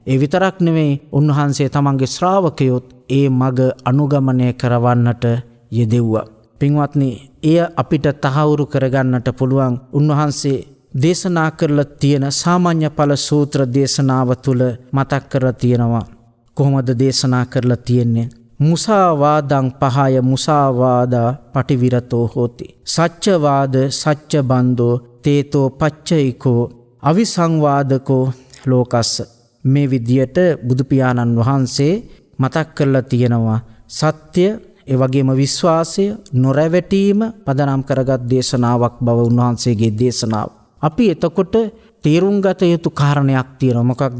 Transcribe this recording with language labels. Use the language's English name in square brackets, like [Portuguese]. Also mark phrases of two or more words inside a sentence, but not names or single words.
[Sinhala] ඒ විතරක් නෙවෙයි, උන්වහන්සේ තමන්ගේ ශ්‍රාවකයොත් ඒ මග අනුගමනය කරවන්නට යෙදෙව්වා. පින්වත්නි, එය අපිට තහවුරු කරගන්නට පුළුවන් උන්වහන්සේ දේශනා කරලා තියෙන සාමාන්‍ය ඵල සූත්‍ර දේශනාව තුළ මතක් කරලා තියෙනවා. කොහොමද දේශනා කරලා තියෙන්නේ? [Pali] මුසාවාදං පහය මුසාවාදා පටිවිරතෝ හෝති. සච්චවාද සච්ච බන්ධෝ තේතෝ පච්චයිකෝ අවිසංවාදකෝ ලෝකස්ස. [Sinhala] මේ විදියට බුදු පියාණන් වහන්සේ මතක් කරලා තියෙනවා සත්‍ය ඒ වගේම විශ්වාසය නොරැවටීම පදනම් කරගත් දේශනාවක් බව උන්වහන්සේගේ දේශනාව. අපි එතකොට තේරුම් ගත යුතු කාරණයක් තියෙනවා. මොකක්ද?